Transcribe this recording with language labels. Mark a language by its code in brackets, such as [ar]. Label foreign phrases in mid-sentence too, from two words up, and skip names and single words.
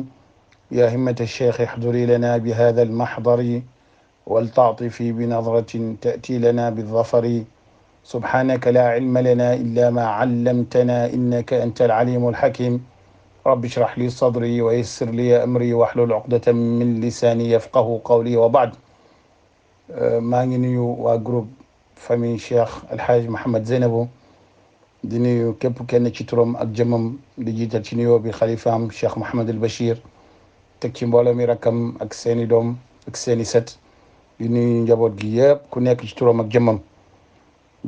[ar] يا همة الشيخ احضري لنا بهذا المحضر ولتعطفي بنظرة تأتي لنا بالظفر. سبحانك لا علم لنا إلا ما علمتنا إنك أنت العليم الحكيم. رب اشرح لي صدري ويسر لي أمري واحلل عقدة من لساني يفقه قولي وبعد. [wo] maa ngi nuyu waa groupe famille Cheikh El Hadj Mouhamed Zeynabou di nuyu képp kenn ci turam ak jëmmam di jiital ci nuyoo bi xalifaam Cheikh Mouhamed El Bachir teg ci mbooloo mi rakkam ak seeni doom ak seeni set di nuyu njaboot gi yëpp ku nekk ci turam ak jëmmam di